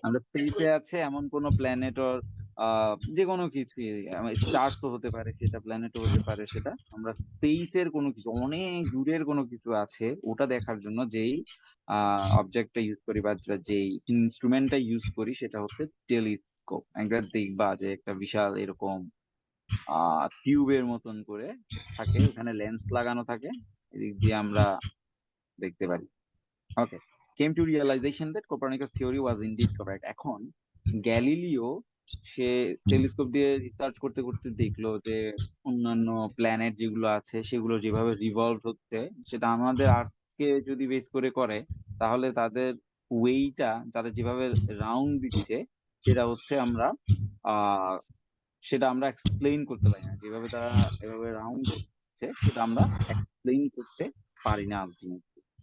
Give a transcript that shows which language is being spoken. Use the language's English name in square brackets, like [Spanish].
[Bangla] আমরা স্পেসে আছে এমন কোন প্ল্যানেট ওর যে কোনো কিছু, স্টারসও হতে পারে সেটা, প্ল্যানেটও হতে পারে সেটা, আমরা স্পেসের কোনো কিছু, অনেক দূরের কোনো কিছু আছে ওটা দেখার জন্য যেই অবজেক্টটা ইউজ করি বা যেই ইনস্ট্রুমেন্টটা ইউজ করি সেটা হচ্ছে টেলিস্কোপ। একটা দেখবা যে একটা বিশাল এরকম টিউবের মতন করে থাকে, ওখানে লেন্স লাগানো থাকে, এদিক দিয়ে আমরা দেখতে পারি। [English] Okay, came to realization that Copernicus theory was indeed correct. [Bangla] এখন গ্যালিলিও সে টেলিস্কোপ দিয়ে রিসার্চ করতে করতে দেখলো যে অন্যান্য প্ল্যানেট যেগুলো আছে সেগুলো যেভাবে রিভলভ হচ্ছে, সেটা আমাদের আর্থকে যদি বেস করে করে, তাহলে তাদের ওয়েটা, তারা যেভাবে রাউন্ড দিচ্ছে সেটা হচ্ছে আমরা আহ সেটা আমরা এক্সপ্লেইন করতে পারি না, যেভাবে তারা এভাবে রাউন্ড হচ্ছে সেটা আমরা এক্সপ্লেইন করতে পারি না আলটিমেটলি।